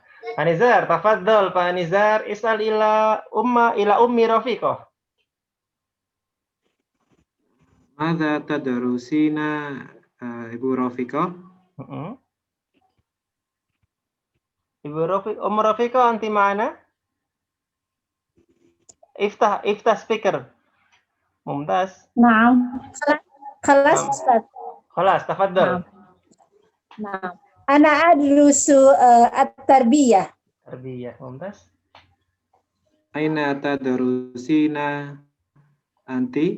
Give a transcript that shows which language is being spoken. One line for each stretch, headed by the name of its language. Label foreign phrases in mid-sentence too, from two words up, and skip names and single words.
Arabic: Pak Nizar, tafadhol Pak Nizar, is'al ila ummi Rafiqah. ماذا تدرسين Ibu Rafiqah? Ibu Rafiqah أنتِ منا? Iftah speaker. Mumtaz. نعم. خلاص أستاذ. خلاص، تفضل. نعم. أنا أدرس التربية. تربية، ممتاز. أين تدرسين أنتِ?